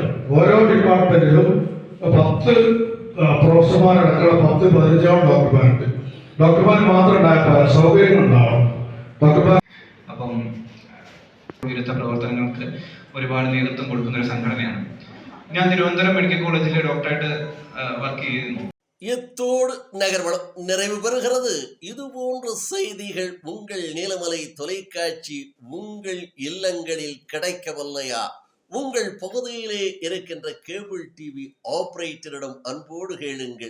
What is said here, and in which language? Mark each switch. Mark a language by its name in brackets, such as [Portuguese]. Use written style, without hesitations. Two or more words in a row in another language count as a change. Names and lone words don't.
[Malayalam] ഓരോ ഡിപ്പാർട്ട്മെന്റിലും 10 പ്രൊഫസർമാരടക്കമുള്ള 10-15 ഡോക്ടർമാരുണ്ട്. ഡോക്ടർമാർ മാത്രം ഉണ്ടായ സൗകര്യങ്ങൾ ഉണ്ടാവണം. ഡോക്ടർമാർ അപ്പം വിരുദ്ധ പ്രവർത്തനങ്ങൾക്ക് ഒരുപാട് നേതൃത്വം കൊടുക്കുന്ന ഒരു സംഘടനയാണ്. ഞാൻ തിരുവനന്തപുരം മെഡിക്കൽ കോളേജിൽ ഡോക്ടറായിട്ട് വർക്ക് ചെയ്യുന്നു. [Tamil] இத்தோடு நகர்வளம் நிறைவு பெறுகிறது. இது போன்ற செய்திகள் உங்கள் நீலமலை தொலைக்காட்சி உங்கள் இல்லங்களில் கிடைக்கவில்லையா? உங்கள் பகுதியிலே இருக்கின்ற [English] cable TV [Tamil] ஆபரேட்டரிடம் அன்போடு கேளுங்கள்.